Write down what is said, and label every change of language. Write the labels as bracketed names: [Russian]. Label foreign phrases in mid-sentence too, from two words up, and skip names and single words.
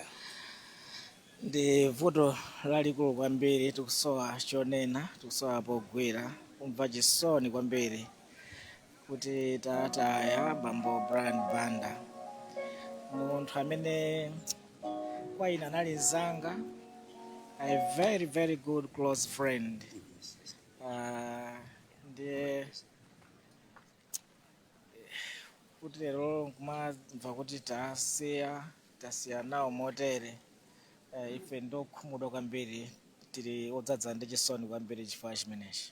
[Nyanja] ndi vuto lalikulu kwambiri, tikusowa chonena, tikusowa pogwira, kumva chisoni kwambiri kuti tataya bambo Brian Banda, munthu amene kwa ine anali nzanga, [English] a very very good close friend. [Nyanja] Ndiye kuti lero kumamva kuti tasiya nawo motere. Ife ndokhumudwa kwambiri, tili odzadza ndi chisoni kwambiri chifukwa chimenechi.